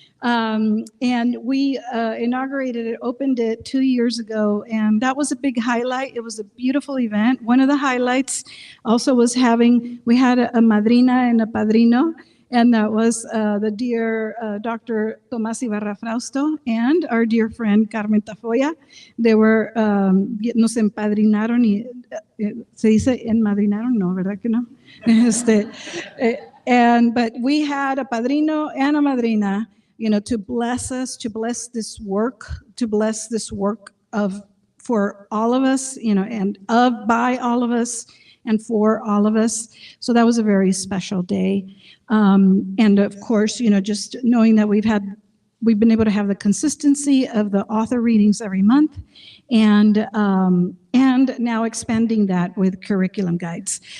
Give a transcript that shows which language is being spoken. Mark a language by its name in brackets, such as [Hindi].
[English] And we inaugurated it, opened it 2 years ago, and that was a big highlight. It was a beautiful event. One of the highlights also was we had a madrina and a padrino, and that was the dear Dr. Tomás Ibarra Frausto and our dear friend Carmen Tafoya. They were, [Spanish] nos empadrinaron y, se dice enmadrinaron, no, ¿verdad que no? [English] But we had a padrino and a madrina, to bless us, to bless this work for all of us, and by all of us and for all of us. So that was a very special day. And of course, just knowing that we've been able to have the consistency of the author readings every month, and now expanding that with curriculum guides.